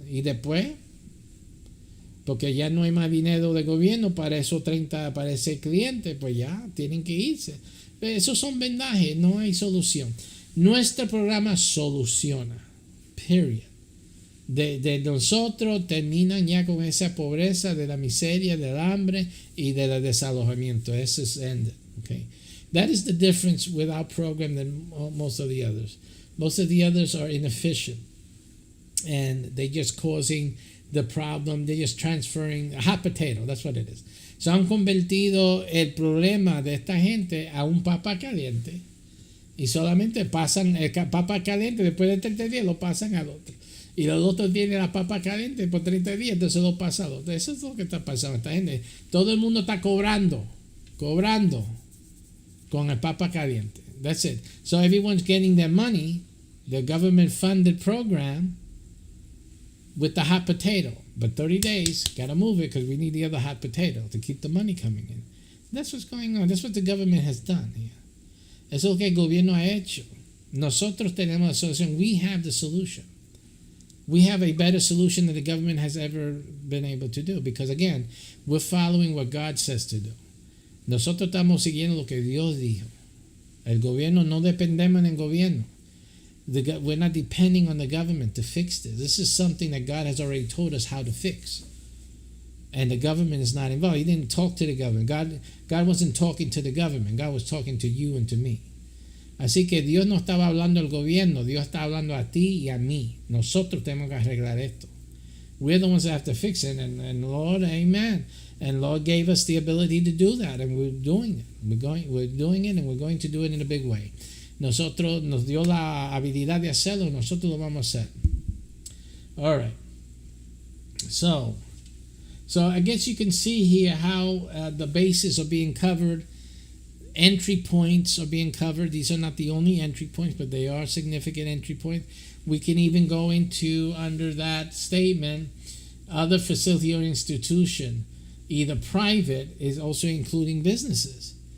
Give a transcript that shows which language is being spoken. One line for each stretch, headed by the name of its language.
Spanish: Y después, porque ya no hay más dinero de gobierno para esos 30, para ese cliente, pues ya tienen que irse. Esos son vendajes, no hay solución. Nuestro programa soluciona.
English: Period.
Spanish: de nosotros terminan ya con esa pobreza, de la miseria, del hambre y del desalojamiento. Eso es
English: ended. Okay? That is the difference with our program than most of the others. Most of the others are inefficient, and they're just causing the problem. They're just transferring a hot potato. That's what it is.
Spanish: Se han convertido el problema de esta gente a un papa caliente, y solamente pasan el papa caliente, después de 30 días lo pasan al otro. Y los otros tienen la papa caliente por 30 días, entonces lo pasa al otro. Eso es lo que está pasando. Esta gente, todo el mundo está cobrando con el papa caliente.
English: That's it. So everyone's getting their money, the government funded program, with the hot potato. But 30 days, gotta move it because we need the other hot potato to keep the money coming in. That's what's going on. That's what the government has done here.
Spanish: Eso es lo que el gobierno ha hecho. Nosotros tenemos la solución.
English: We have the solution. We have a better solution than the government has ever been able to do, because again, we're following what God says to do.
Spanish: Nosotros estamos siguiendo lo que Dios dijo. El gobierno, no dependemos del gobierno.
English: We're not depending on the government to fix this. This is something that God has already told us how to fix. And the government is not involved. He didn't talk to the government. God wasn't talking to the government. God was talking to you and to me.
Spanish: Así que Dios no estaba hablando al gobierno. Dios está hablando a ti y a mí. Nosotros tenemos que arreglar esto.
English: We're the ones that have to fix it. And Lord, amen. And Lord gave us the ability to do that. And we're doing it. We're doing it, and we're going to do it in a big way.
Spanish: Nosotros nos dio la habilidad de hacerlo. Nosotros lo vamos a hacer.
English: All right. So I guess you can see here how the bases are being covered. Entry points are being covered. These are not the only entry points, but they are significant entry points. We can even go into, under that statement, other facility or institution, either private, is also including businesses.